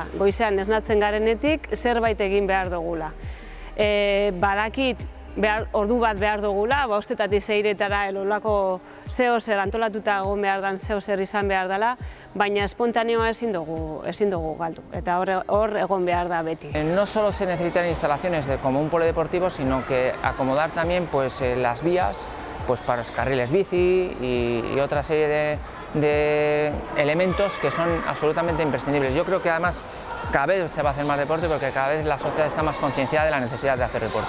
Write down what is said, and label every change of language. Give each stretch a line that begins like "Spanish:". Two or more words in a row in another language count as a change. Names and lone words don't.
Basque: Goizean esnatzen garenetik zerbait egin behar dugula. Badakit ordu bat behar dugula, 5:00 seiretara elolako zeozer antolatuta egon behar den zeozer izan behar dela, baina espontaneoa ezin dugu galdu, eta hor egon behar da beti.
Spanish: No solo se necesitan instalaciones como un polideportivo, sino que acomodar también pues, las vías pues, para los carriles bici y otra serie de elementos que son absolutamente imprescindibles. Yo creo que además cada vez se va a hacer más deporte porque cada vez la sociedad está más concienciada de la necesidad de hacer deporte.